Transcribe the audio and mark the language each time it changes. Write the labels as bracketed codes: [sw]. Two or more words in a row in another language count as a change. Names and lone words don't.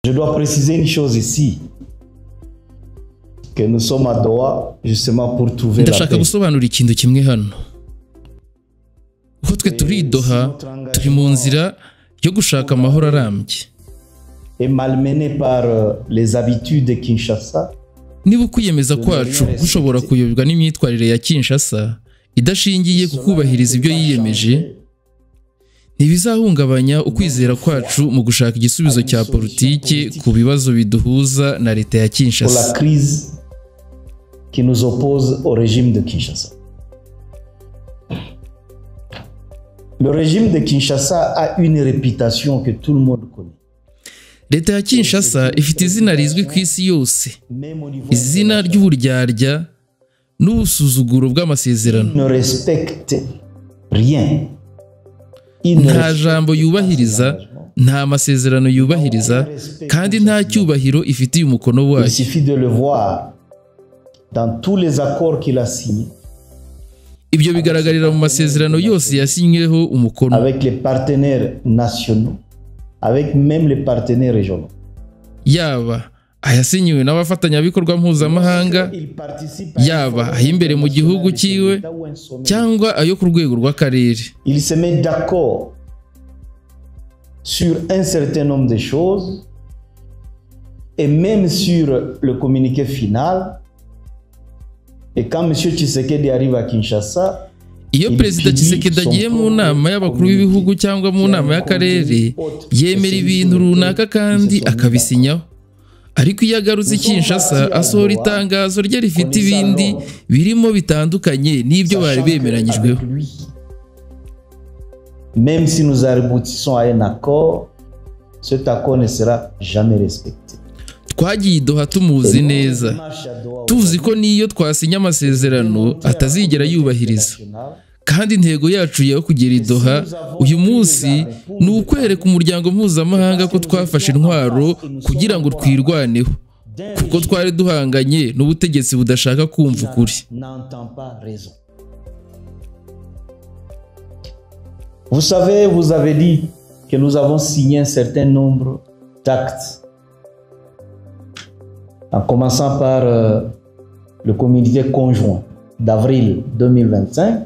[fr] Je dois préciser une chose ici, que nous sommes à Doha justement pour trouver la [rw] ndashaka [fr] paix. [rw] gusobanura ikintu kimwe hano. Uko twe turi Doha turi mu nzira yo gushaka amahoro arambye. [fr] Et malmené par les habitudes de Kinshasa, [rw] Niba ukwiyemeza kwacu gushobora kuyoborwa n'imyitwarire ya Kinshasa idashingiye ku kubahiriza ibyo yiyemeje, ntibizahungabanya ukwizera kwacu mu gushaka igisubizo cya politiki ku bibazo biduhuza na leta ya [fr] pour [rw] Kinshasa. [fr] la crise qui nous oppose au régime de Kinshasa. Le régime de Kinshasa a une réputation que tout le monde connaît. [rw] Leta ya Kinshasa ifite izina rizwi ku isi yose, [fr] Même au niveau [rw] izina ry'uburyarya n'ubusuzuguro bw'amasezerano. [fr] ne respecte rien. Il ne [rw] Nta [fr] respecte [rw] jambo yubahiriza, nta masezerano yubahiriza, kandi nta cyubahiro ifitiye umukono [fr] Il [rw] wayo. [fr] suffit de le voir dans tous les accords qu'il a signés [rw] Ibyo bigaragarira mu masezerano yose yasinyweho umukono, [fr] avec les partenaires nationaux, avec même les partenaires régionaux. [rw] yaba ayasinyiwe n'abafatanyabikorwa mpuzamahanga, [fr] Il participe à [rw] yaba ay'imbere mu gihugu cyiwe cyangwa ayo ku rwego rw'akarere. [fr] il se met d'accord sur un certain nombre de choses et même sur le communiqué final. Et quand M. Tshisekedi arrive à Kinshasa, [rw] Iyo Perezida Tshisekedi agiye mu nama y'abakuru b'ibihugu cyangwa mu nama y'akarere, yemera ibintu runaka kandi akabisinyaho. Ariko iyo agarutse i Kinshasa asohora itangazo rye rifite ibindi birimo bitandukanye n'ibyo bari bemeranyijweho. [fr] même si nous aboutissons à un accord, cet accord ne sera jamais respecté. [rw] Twagiye Doha tumuzi neza, tuzi ko n'iyo twasinya amasezerano atazigera yubahiriza. Kandi intego yacu yo kugera i Doha uyu munsi ni ukwereka umuryango mpuzamahanga ko twafashe intwaro kugira ngo twirwaneho, kuko twari duhanganye n'ubutegetsi budashaka kumva ukuri. [fr] Vous savez, vous avez dit que nous avons signé un certain nombre d'actes, en commençant par le communiqué conjoint d'avril 2025.